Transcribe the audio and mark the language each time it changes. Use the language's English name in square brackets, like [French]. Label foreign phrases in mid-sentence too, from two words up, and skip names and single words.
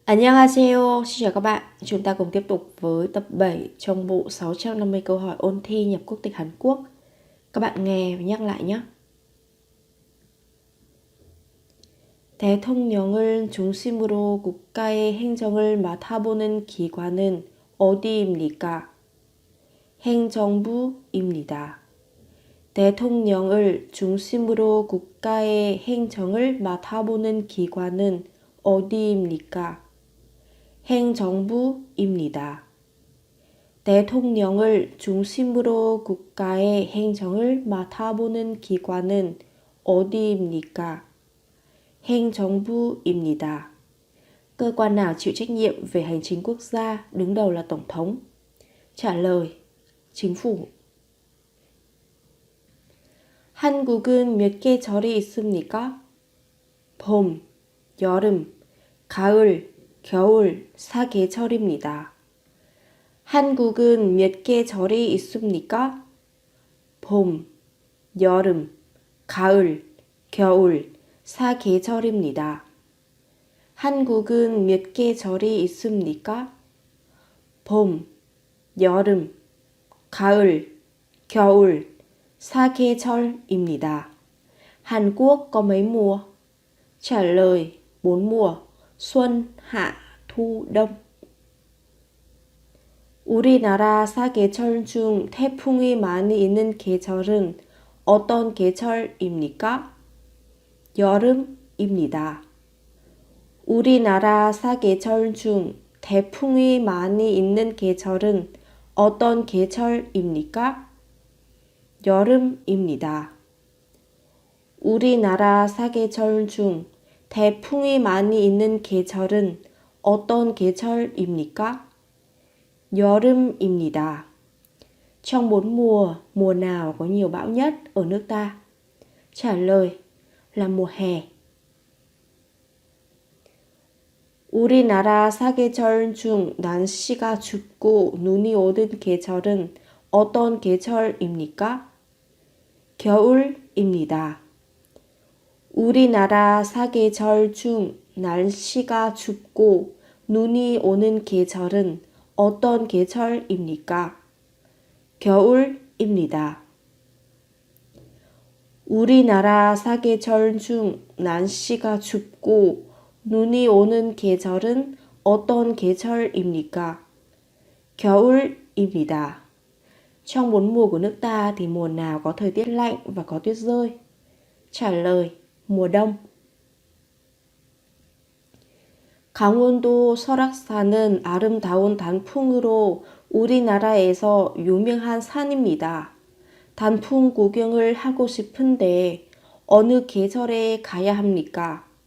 [Vietnamese] Annyeonghaseyo, xin chào các bạn. Chúng ta cùng tiếp tục với tập 7 trong bộ 650 câu hỏi ôn thi nhập quốc tịch Hàn Quốc. Các bạn nghe và nhắc lại nhé. [Korean] 대통령을 중심으로 국가의 행정을 맡아보는 기관은 어디입니까? 행정부입니다. 대통령을 중심으로 국가의 행정을 맡아보는 기관은 어디입니까? 행정부입니다. 대통령을 중심으로 국가의 행정을 맡아보는 기관은 어디입니까? 행정부입니다. [Vietnamese] Cơ quan nào chịu trách nhiệm về hành chính quốc gia, đứng đầu là Tổng thống? Trả lời: Chính phủ. [Korean] 한국은 몇 계절이 있습니까? 봄, 여름, 가을, 겨울, 사계절입니다. 한국은 몇 계절이 있습니까? 봄, 여름, 가을, 겨울, 사계절입니다. 한국은 몇 계절이 있습니까? 봄, 여름, 가을, 겨울, 사계절입니다. [Vietnamese] Hàn Quốc có mấy mùa? Trả lời: 4 mùa: xuân, hạ, thu, đông. [Korean] 우리나라 사계절 중 태풍이 많이 있는 계절은 어떤 계절입니까? 여름입니다. 우리나라 사계절 중 태풍이 많이 있는 계절은 어떤 계절입니까? 여름입니다. 우리나라 사계절 중 태풍이 많이 있는 계절은 어떤 계절입니까? 여름입니다. [Vietnamese] Trong 4 mùa, mùa nào có nhiều bão nhất ở nước ta? Trả lời là mùa hè. [Korean] 우리나라 사계절 중 날씨가 춥고 눈이 오는 계절은 어떤 계절입니까? 겨울입니다. 우리나라 사계절 중 날씨가 춥고 눈이 오는 계절은 어떤 계절입니까? 겨울입니다. 우리나라 사계절 중 날씨가 춥고 눈이 오는 계절은 어떤 계절입니까? 겨울입니다. [Vietnamese] Trong 4 mùa của nước ta thì mùa nào có thời tiết lạnh và có tuyết rơi? Trả lời: mùa đông. [Korean] 강원도 설악산은 아름다운 단풍으로 우리나라에서 유명한 산입니다. 단풍 구경을 하고 싶은데 어느 계절에 가야 합니까?